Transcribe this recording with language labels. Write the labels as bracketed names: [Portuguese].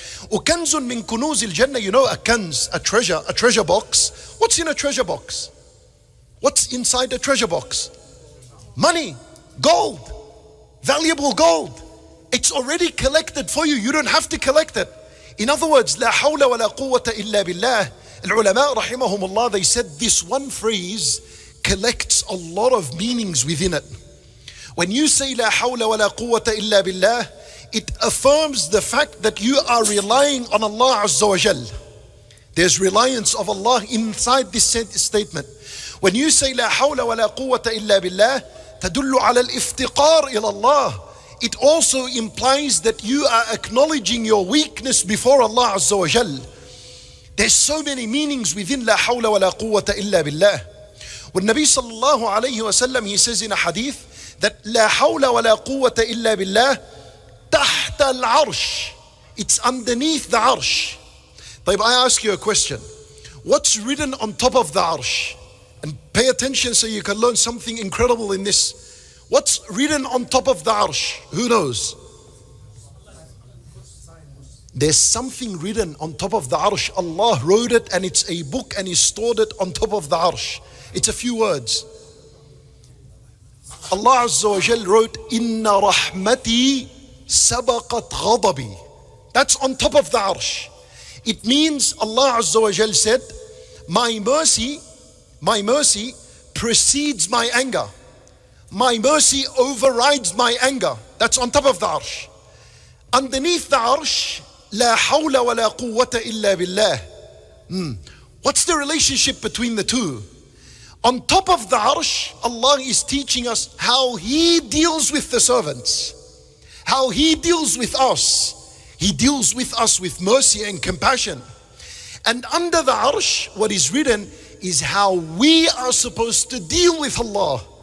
[Arabic] وَكَنْزٌ مِّن كُنُوزِ الْجَنَّةِ. [English] You know, a kanz, a treasure box. What's in a treasure box? What's inside a treasure box? Money, gold, valuable gold. It's already collected for you. You don't have to collect it. In other words, [Arabic] لا حول ولا قوة إلا بالله. [English] Al-ulama rahimahumullah, they said this one phrase collects a lot of meanings within it. When you say [Arabic] لا حول ولا قوة إلا بالله, [English] it affirms the fact that you are relying on Allah Azza wa Jal. There's reliance of Allah inside this statement. When you say [Arabic] لا حول ولا قوة إلا بالله, تدل على الافتقار إلى الله. [English] It also implies that you are acknowledging your weakness before Allah Azza wa Jal. There's so many meanings within [Arabic] لا حول ولا قوة إلا بالله. [English] When Nabi sallallahu alayhi wa sallam, he says in a hadith that [Arabic] لا حول ولا قوة إلا بالله تحت العرش. [English] It's underneath the arsh. [Arabic] طيب, [English] I ask you a question. What's written on top of the arsh? And pay attention so you can learn something incredible in this. What's written on top of the arsh? Who knows? There's something written on top of the arsh. Allah wrote it and it's a book and He stored it on top of the arsh. It's a few words. Allah Azza wa Jal wrote, [Arabic] Inna rahmati sabaqat ghadabi. [English] That's on top of the arsh. It means Allah Azza wa Jal said, my mercy precedes my anger. My mercy overrides my anger. That's on top of the arsh. Underneath the arsh, [Arabic] لا حول ولا قوة إلا بالله. [English] What's the relationship between the two? On top of the arsh, Allah is teaching us how He deals with the servants. How He deals with us. He deals with us with mercy and compassion. And under the arsh, what is written is how we are supposed to deal with Allah.